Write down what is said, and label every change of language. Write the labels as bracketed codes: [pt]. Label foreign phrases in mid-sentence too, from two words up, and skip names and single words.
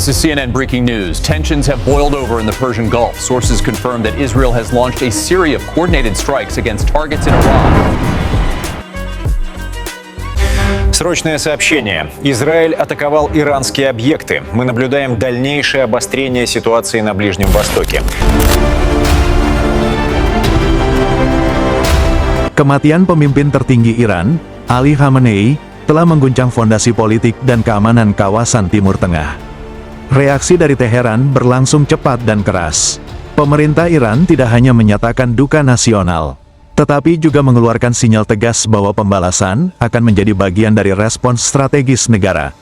[en] This is CNN breaking news. Tensions have boiled over in the Persian Gulf. Sources confirm that Israel has launched a series of coordinated strikes against targets in Iran. [ru] Срочное сообщение. Израиль атаковал иранские объекты. Мы наблюдаем дальнейшее обострение ситуации на Ближнем Востоке. [id] Kematian pemimpin tertinggi Iran, Ali Khamenei, telah mengguncang fondasi politik dan keamanan kawasan Timur Tengah. Reaksi dari Teheran berlangsung cepat dan keras. Pemerintah Iran tidak hanya menyatakan duka nasional, tetapi juga mengeluarkan sinyal tegas bahwa pembalasan akan menjadi bagian dari respons strategis negara.